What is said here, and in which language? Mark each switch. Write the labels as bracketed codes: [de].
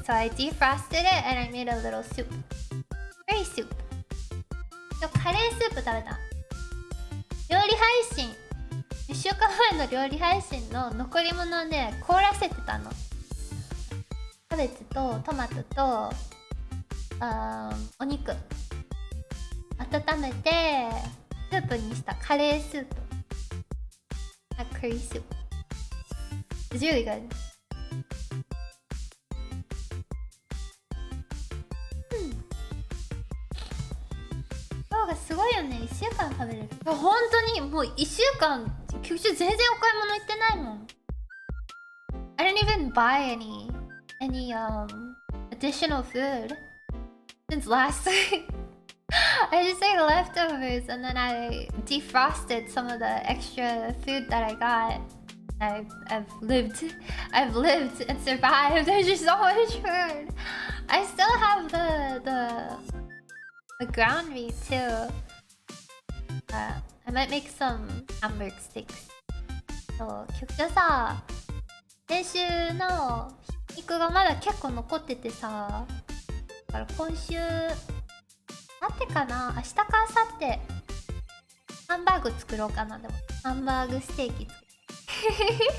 [en] So I defrosted it and I made a little soup. Curry soup. [ja] So カレースープ食べた。料理配信1週間前の料理配信の残り物をね、凍らせてたの。キャベツとトマトとお肉温めてスープにしたカレースープ。 [en] curry soup. It's really good. [ja] 量がすごいよね。1週間食べれる。本当にもう1週間九州全然お買い物行ってないもん。 [en] I didn't even buy any additional food since last week. I just ate leftovers and then I defrosted some of the extra food that I got. I've lived and survived. There's just so much food. I still have the ground meat too. I might make some hamburg steaks. [ja] そう、今日さ、先週の肉がまだ結構残っててさ、だから今週なんてかな、明日か明後日ハンバーグ作ろうかな。でもハンバーグステーキ作る。